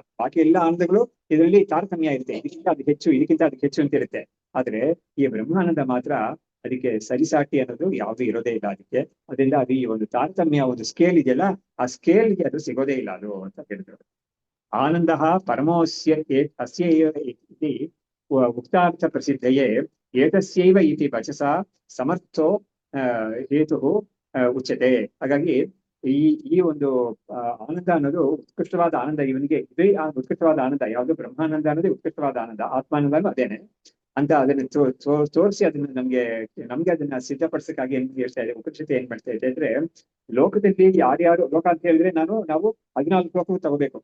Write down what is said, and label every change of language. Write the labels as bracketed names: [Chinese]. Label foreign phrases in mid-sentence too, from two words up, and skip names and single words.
[Kannada] ಬಾಕಿ ಎಲ್ಲ ಆನಂದಗಳು ಇದರಲ್ಲಿ ತಾರತಮ್ಯ ಇರುತ್ತೆ, ಇದಕ್ಕಿಂತ ಅದಕ್ಕೆ ಹೆಚ್ಚು, ಇದಕ್ಕಿಂತ ಅದಕ್ಕೆ ಹೆಚ್ಚು ಅಂತ ಇರುತ್ತೆ. ಆದ್ರೆ ಈ ಬ್ರಹ್ಮಾನಂದ ಮಾತ್ರ ಅದಕ್ಕೆ ಸರಿಸಾಟಿ ಅನ್ನೋದು ಯಾವುದು ಇರೋದೇ ಇಲ್ಲ ಅದಕ್ಕೆ. ಅದರಿಂದ ಅದು ಈ ಒಂದು ತಾರತಮ್ಯ ಒಂದು ಸ್ಕೇಲ್ ಇದೆಯಲ್ಲ ಆ ಸ್ಕೇಲ್ಗೆ ಅದು ಸಿಗೋದೇ ಇಲ್ಲ ಅದು ಅಂತ ಹೇಳಿದ್ರು. [Sanskrit] ಆನಂದ ಪರಮೋಸ್ಯ ಅಸ್ಯ ಇತಿ ಉಕ್ತಾರ್ಥ ಪ್ರಸಿದ್ಧಯೇ ಏತಸ್ಯೈವ ಇತಿ ವಚಸ ಸಮರ್ಥೋ ಹೇತು ಉಚ್ಯತೆ. [Kannada] ಹಾಗಾಗಿ ಈ ಒಂದು ಆನಂದ ಅನ್ನೋದು ಉತ್ಕೃಷ್ಟವಾದ ಆನಂದ. ಇವನಿಗೆ ಇದೇ ಉತ್ಕೃಷ್ಟವಾದ ಆನಂದ ಯಾವುದು, ಬ್ರಹ್ಮಾನಂದ ಅನ್ನೋದೇ ಉತ್ಕೃಷ್ಟವಾದ ಆನಂದ, ಆತ್ಮಾನಂದನೂ ಅದೇನೆ ಅಂತ ಅದನ್ನ ತೋರಿಸಿ ಅದನ್ನ ನಮ್ಗೆ ಅದನ್ನ ಸಿದ್ಧಪಡಿಸಕ್ಕಾಗಿ ಏನ್ ಹೇಳ್ತಾ ಇದೆ ಉಪನಿಷತ್ತು, ಏನ್ ಮಾಡ್ತಾ ಇದೆ ಅಂದ್ರೆ, ಲೋಕದಲ್ಲಿ ಯಾರ್ಯಾರು, ಲೋಕ ಅಂತ ಹೇಳಿದ್ರೆ ನಾವು 14 ಲೋಕವು ತಗೋಬೇಕು.